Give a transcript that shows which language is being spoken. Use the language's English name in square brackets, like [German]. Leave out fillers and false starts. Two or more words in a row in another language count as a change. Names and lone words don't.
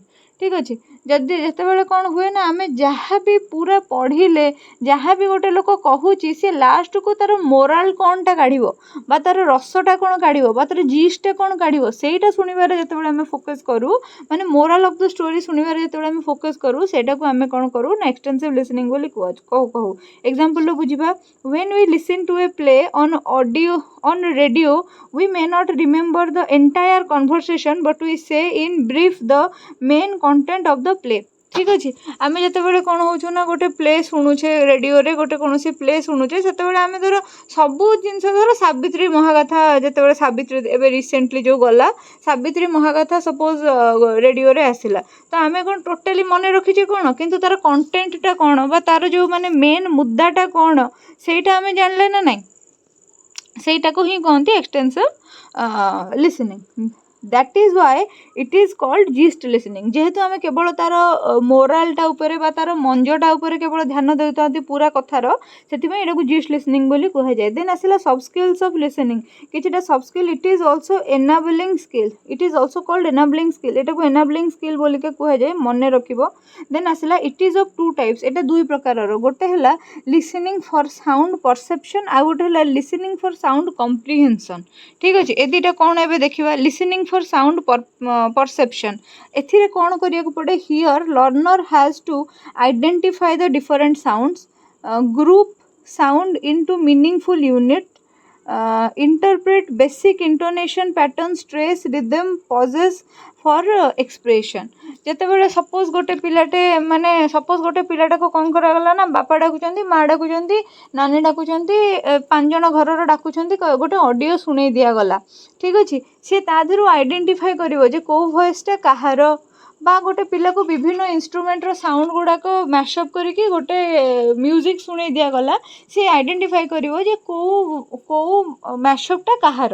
[Odia] ଠିକ୍ ଅଛି, ଯେତେବେଳେ କ'ଣ ହୁଏ ନା, ଆମେ ଯାହା ବି ପୁରା ପଢ଼ିଲେ, ଯାହା ବି ଗୋଟେ ଲୋକ କହୁଛି, ସେ ଲାଷ୍ଟକୁ ତା'ର ମୋରାଲ୍ କ'ଣଟା କାଢ଼ିବ ବା ତା'ର ରସଟା କ'ଣ କାଢ଼ିବ ବା ତା'ର ଜିଷ୍ଟଟା କ'ଣ କାଢ଼ିବ, ସେଇଟା ଶୁଣିବାରେ ଯେତେବେଳେ ଆମେ ଫୋକସ୍ କରୁ, ମାନେ [English] moral of the story [Odia] ଶୁଣିବାରେ ଯେତେବେଳେ ଆମେ ଫୋକସ୍ କରୁ, ସେଇଟାକୁ ଆମେ କ'ଣ କରୁ ନା [English] extensive listening [Odia] ବୋଲି କହୁ। ଏକ୍ସାମ୍ପଲ୍ରୁ ବୁଝିବା, [English] when we listen to a play on radio, we may not remember the entire conversation, but we say in brief the main content of the play. [Odia] ଠିକ୍ ଅଛି, ଆମେ ଯେତେବେଳେ କ'ଣ ହେଉଛୁ ନା ଗୋଟେ ପ୍ଲେ ଶୁଣୁଛେ, ରେଡ଼ିଓରେ ଗୋଟେ କୌଣସି ପ୍ଲେ ଶୁଣୁଛେ, ସେତେବେଳେ ଆମେ ଧର ସବୁ ଜିନିଷ, ଧର ସାବିତ୍ରୀ ମହାଗାଥା, ଯେତେବେଳେ ସାବିତ୍ରୀ ଏବେ ରିସେଣ୍ଟଲି ଯେଉଁ ଗଲା ସାବିତ୍ରୀ ମହାଗାଥା ସପୋଜ୍ ରେଡ଼ିଓରେ ଆସିଲା, ତ ଆମେ କ'ଣ ଟୋଟାଲି ମନେ ରଖିଛେ କ'ଣ, କିନ୍ତୁ ତା'ର କଣ୍ଟେଣ୍ଟଟା କ'ଣ ବା ତା'ର ଯେଉଁ ମାନେ ମେନ୍ ମୁଦ୍ଦାଟା କ'ଣ ସେଇଟା ଆମେ ଜାଣିଲେ ନା ନାହିଁ, ସେଇଟାକୁ ହିଁ କହନ୍ତି [English] extensive listening. That is why it is called gist listening. [Odia] ଯେହେତୁ ଆମେ କେବଳ ତା'ର ମୋରାଲଟା ଉପରେ ବା ତା'ର ମଞ୍ଜଟା ଉପରେ କେବଳ ଧ୍ୟାନ ଦେଉଥାନ୍ତି ପୁରା କଥାର, ସେଥିପାଇଁ ଏଟାକୁ [English] gist listening [Odia] ବୋଲି କୁହାଯାଏ। ଦେନ୍ ଆସିଲା [English] sub skills of listening, [Odia] କିଛିଟା [English] sub skill. it is also enabling skill, it is also called enabling skill, [Odia] ଏଟାକୁ [English] enabling skill [Odia] ବୋଲିକା କୁହାଯାଏ, ମନେ ରଖିବ। ଦେନ୍ ଆସିଲା [English] it is of 2 types, [Odia] ଏଇଟା 2 ପ୍ରକାରର, ଗୋଟେ ହେଲା [English] listening for sound perception, [Odia] ଆଉ ଗୋଟେ ହେଲା [English] listening for sound comprehension. [Odia] ଠିକ୍ ଅଛି, ଏ ଦୁଇଟା କ'ଣ ଏବେ ଦେଖିବା। [English] listening for sound perception, [Odia] ଏଥିରେ କ'ଣ କରିବାକୁ ପଡ଼େ, [English] here learner has to identify the different sounds, group sound into meaningful unit, interpret basic intonation patterns, trace rhythm, pauses for expression. [Odia] ଯେତେବେଳେ ସପୋଜ୍ ଗୋଟେ ପିଲାଟେ ମାନେ ସପୋଜ୍ ଗୋଟେ ପିଲାଟାକୁ କ'ଣ କରାଗଲା ନା, ବାପା ଡାକୁଛନ୍ତି, ମା ଡାକୁଛନ୍ତି, ନାନୀ ଡାକୁଛନ୍ତି, 5 ଜଣ ଘରର ଡାକୁଛନ୍ତି, ଗୋଟେ ଅଡ଼ିଓ ଶୁଣେଇ ଦିଆଗଲା। ଠିକ୍ ଅଛି, ସିଏ ତା ଦେହରୁ ଆଇଡେଣ୍ଟିଫାଏ କରିବ ଯେ କେଉଁ ଭଏସ୍ଟା କାହାର, ବା ଗୋଟେ ପିଲାକୁ ବିଭିନ୍ନ ଇନଷ୍ଟ୍ରୁମେଣ୍ଟର ସାଉଣ୍ଡ ଗୁଡ଼ାକ ମ୍ୟାସଅପ୍ କରିକି ଗୋଟେ ମ୍ୟୁଜିକ୍ ଶୁଣେଇ ଦିଆଗଲା, ସେ ଆଇଡେଣ୍ଟିଫାଏ କରିବ ଯେ କେଉଁ ମ୍ୟାସଅପ୍ଟା କାହାର।